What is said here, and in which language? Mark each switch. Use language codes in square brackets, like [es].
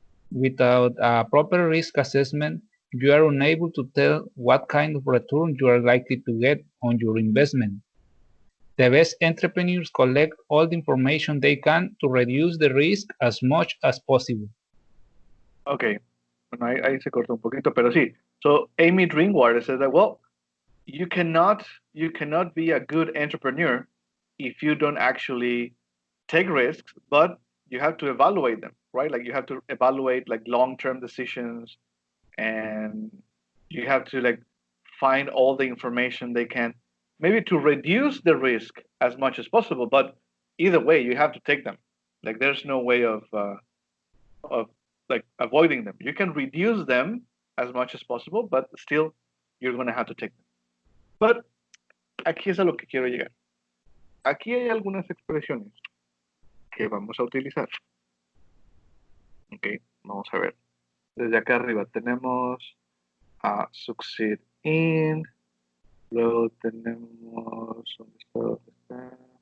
[en] Without a proper risk assessment, you are unable to tell what kind of return you are likely to get on your investment. The best entrepreneurs collect all the information they can to reduce the risk as much as possible. Okay. [es] Bueno, ahí se cortó un poquito, pero sí. [en] So Amy Drinkwater says that, well, you cannot be a good entrepreneur if you don't actually take risks, but you have to evaluate them, right? Like you have to evaluate like long-term decisions, and you have to like find all the information they can, maybe to reduce the risk as much as possible. But either way, you have to take them. Like there's no way of of like avoiding them. You can reduce them as much as possible, but still you're going to have to take them. [es] But aquí es a lo que quiero llegar. Aquí hay algunas expresiones que vamos a utilizar. Ok, vamos a ver. Desde acá arriba tenemos a succeed in. Luego tenemos ¿dónde está?